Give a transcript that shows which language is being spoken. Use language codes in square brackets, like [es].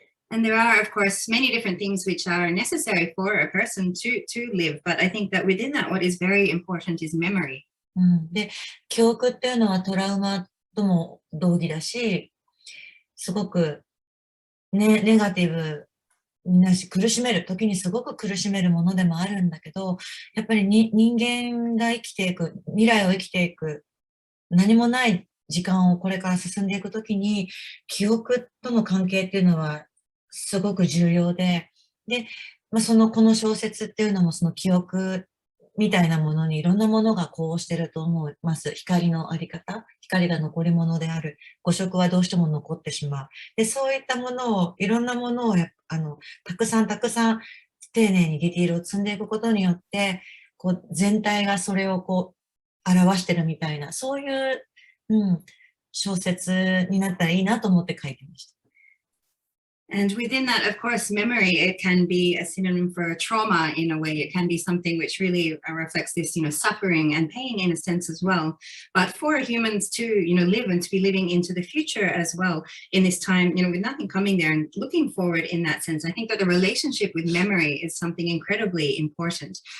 [en] And there are, of course, many different things which are necessary for a person to live. But I think that within that, what is very important is memory. [ja] で、記憶っていうのはトラウマとも同義だし、すごくネガティブ時にすごく苦しめるものでもあるんだけど、やっぱり人間が生きていく、未来を生きていく、何もない時間をこれから進んでいくときに、記憶との関係っていうのはすごく重要で、この小説っていうのもその記憶みたいなものにいろんなものが呼応してると思います。光のあり方、光が残り物である。誤色はどうしても残ってしまう。で、そういったものを、いろんなものをたくさん丁寧にディティールを積んでいくことによって、全体がそれを表してるみたいな、そういう、小説になったらいいなと思って書いてました。 [en] And within that, of course, memory, it can be a synonym for trauma in a way. It can be something which really reflects this, suffering and pain in a sense as well. But for humans to, live and to be living into the future as well in this time, with nothing coming there and looking forward in that sense, I think that the relationship with memory is something incredibly important.